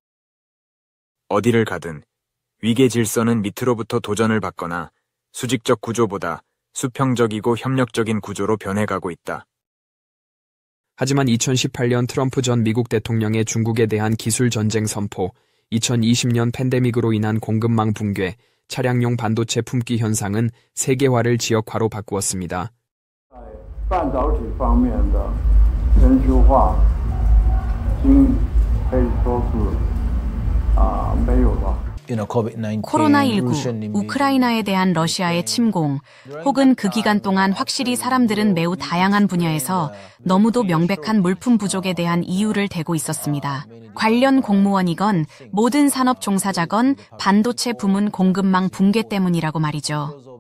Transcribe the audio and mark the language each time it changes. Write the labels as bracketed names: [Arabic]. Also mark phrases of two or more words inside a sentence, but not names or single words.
[Korean] 어디를 가든 위계 질서는 밑으로부터 도전을 받거나 수직적 구조보다 수평적이고 협력적인 구조로 변해가고 있다. 하지만 2018년 트럼프 전 미국 대통령의 중국에 대한 기술 전쟁 선포, 2020년 팬데믹으로 인한 공급망 붕괴, 차량용 반도체 품귀 현상은 세계화를 지역화로 바꾸었습니다. [Chinese] 半导体方面的全球化已经可以说是没有了。 [Korean] 코로나19, 우크라이나에 대한 러시아의 침공, 혹은 그 기간 동안 확실히 사람들은 매우 다양한 분야에서 너무도 명백한 물품 부족에 대한 이유를 대고 있었습니다. 관련 공무원이건 모든 산업 종사자건 반도체 부문 공급망 붕괴 때문이라고 말이죠.